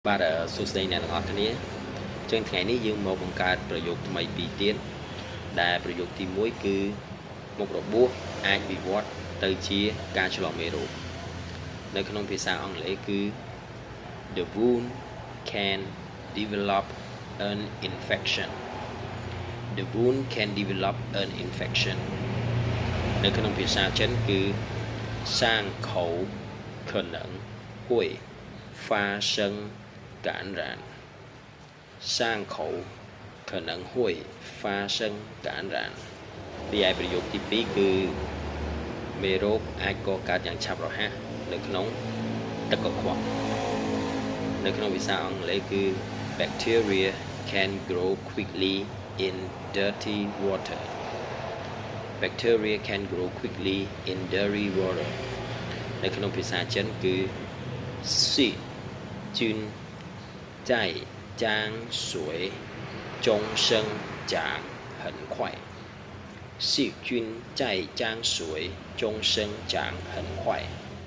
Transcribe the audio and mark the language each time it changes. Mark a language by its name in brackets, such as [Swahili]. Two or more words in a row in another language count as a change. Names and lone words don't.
[Khmer] បាទសួស្តីអ្នកទាំងអស់គ្នាចឹងថ្ងៃនេះយើងមកបង្កើតប្រយោគថ្មីពីរទៀតដែលប្រយោគទី1គឺមុខរបួសអាចវិវត្តទៅជាការឆ្លងមេ រោគនៅក្នុងភាសាអង់គ្លេសគឺ [English] the wound can develop an infection the wound can develop an infection [Khmer] នៅក្នុងភាសាចិនគឺ伤 [Chinese] 口可能会发生感染伤口可能会发生感染ពី [Khmer] ឯប្រយោគទី2គឺមេរោគអាចកកើតយ៉ាងឆាប់រហ័ស នៅក្នុងទឹកកខ្វក់នៅក្នុងភាសាអ ង់គ្លេសគឺ [English] bacteria can grow quickly in dirty water bacteria can grow quickly in dirty water [Khmer] នៅក្នុងភាសាចិនគឺ [Chinese] 细菌在江水中生长很快细菌在江水中生长很快